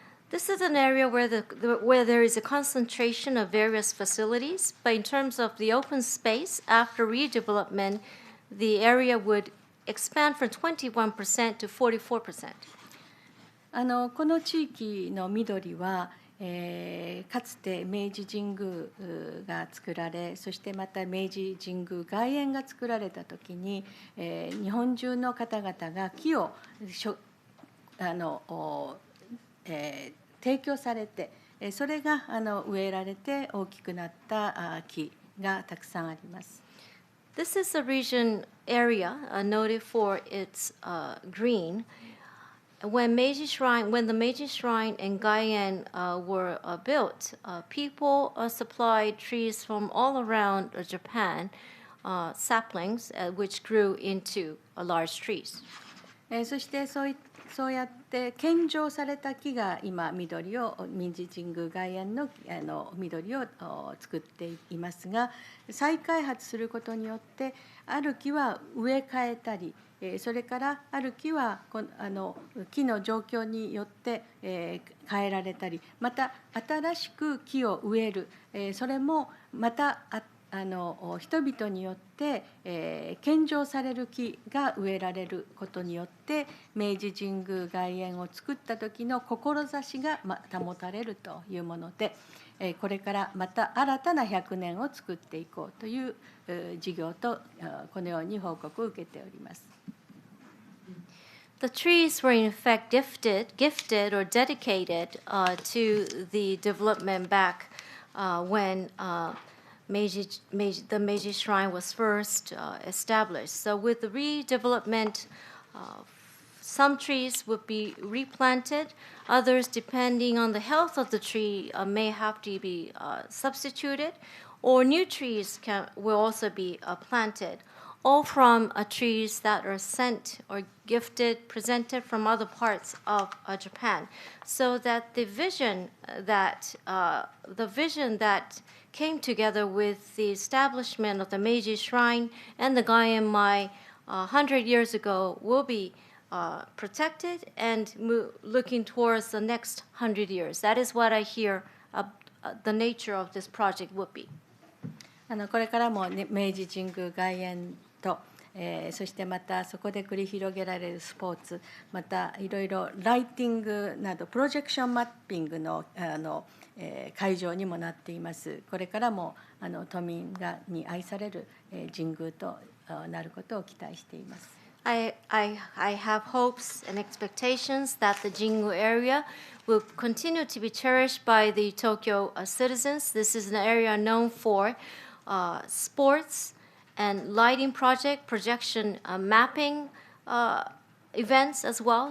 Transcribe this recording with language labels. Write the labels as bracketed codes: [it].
[en] This is an area where there is a concentration of various facilities, but in terms of the open space, after redevelopment, the area would expand from 21% to 44%. [ja] この地域の緑はかつて明治神宮が作られ、そしてまた明治神宮外苑が作られた時に、日本中の方々が木を提供されて、それが植えられて大きくなった木がたくさんあります。 [en] This is a region area noted for its green. When the Meiji Shrine and Gaian were built, people supplied trees from all around Japan, saplings, which grew into large trees. [ja] そしてそうやって献上された木が今明治神宮外苑の緑を作っていますが、再開発することによってある木は植え替えたり、それからある木は木の状況によって変えられたり、また新しく木を植える、それもまた人々によって献上される木が植えられることによって明治神宮外苑を作った時の志が保たれるというもので、これからまた新たな100年を作っていこうという事業とこのように報告を受けております。 [en] The trees were in fact gifted or dedicated to the development back when the Meiji Shrine was first established. So with the redevelopment, some trees would be replanted. Others, depending on the health of the tree, may have to be substituted, or new trees will also be planted, all from trees that are sent or gifted, presented from other parts of Japan, so that the vision that came together with the establishment of the Meiji Shrine and the Gaien-mai 100 years ago will be protected and looking towards the next 100 years. That is what I hear the nature of this project would be. [ja] これからも、ね、明治神宮外苑と、そしてまたそこで繰り広げられるスポーツ、またいろいろライティングなどプロジェクションマッピングの会場にもなっています。これからも都民に愛される神宮となることを期待しています。 [en] I have hopes and expectations that the Jingu area will continue to be cherished by the Tokyo citizens. This is an area known for sports and lighting projection mapping events as well.